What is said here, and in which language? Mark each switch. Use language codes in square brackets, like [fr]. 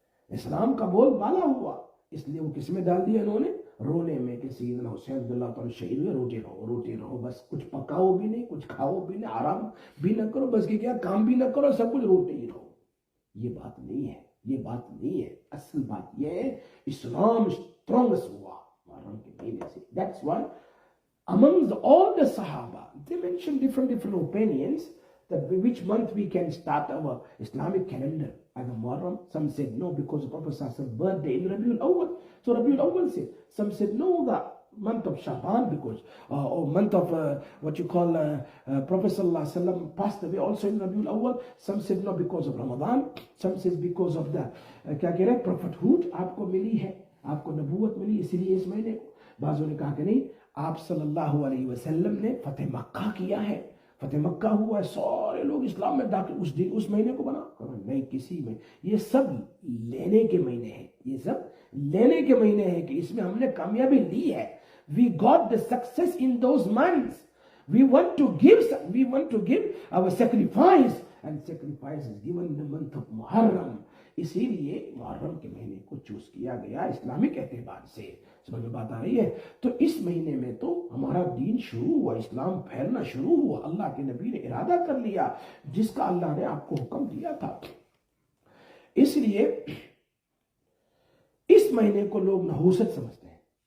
[ur] اسلام کا بول بالا ہوا، اس لیے وہ کس میں ڈال دیا انہوں نے؟ رونے میں کہ سیدنا حسین رضی اللہ تعالیٰ شہید ہوئے، روتے رہو بس، کچھ پکاؤ بھی نہیں، کچھ کھاؤ بھی نہیں، آرام بھی نہ کرو، بس کہ کیا کام بھی نہ کرو، سب کچھ روتے ہی رہو. یہ بات نہیں ہے، یہ بات نہیں ہے. اصل بات یہ ہے اسلام اسٹرانگس ہوا محرم کے مہینے سے. [en] That's why amongst all the Sahaba, they mentioned different opinions that which month we can start our Islamic calendar. And the Muharram, some said no because of Prophet Sallallahu birthday in Rabiul Awwal. So Rabiul Awwal said. Some said no, the month of Shaban because, or month of what you call Prophet Sallallahu Alaihi Wasallam passed away also in Rabiul Awwal. Some said no because of Ramadan. Some said because of the [ur] کیا کہہ رہے prophethood آپ کو ملی ہے، آپ کو نبوت ملی اسی لیے اس مہینے کو. بعضوں نے کہا کہ نہیں، آپ صلی اللہ علیہ وسلم نے فتح مکہ کیا ہے، فتح مکہ ہوا ہے، سارے لوگ اسلام میں داخل اس دن اس مہینے کو بنا. نہیں، کسی میں یہ سب لینے کے مہینے ہیں، یہ سب لینے کے مہینے ہیں کہ اس میں ہم نے کامیابی لی ہے. [en] We got the success in those months. We want to give our sacrifice, and sacrifice is given in the month of Muharram. [ur] اسی لیے محرم کے مہینے کو چوز کیا گیا اسلامک اعتبار سے. سمجھ میں بات آ رہی ہے؟ تو اس مہینے میں تو ہمارا دین شروع ہوا، اسلام پھیلنا شروع ہوا. اللہ کے نبی نے ارادہ کر لیا جس کا اللہ نے آپ کو حکم دیا تھا. اس لیے اس مہینے کو لوگ نحوست سمجھتے ہیں.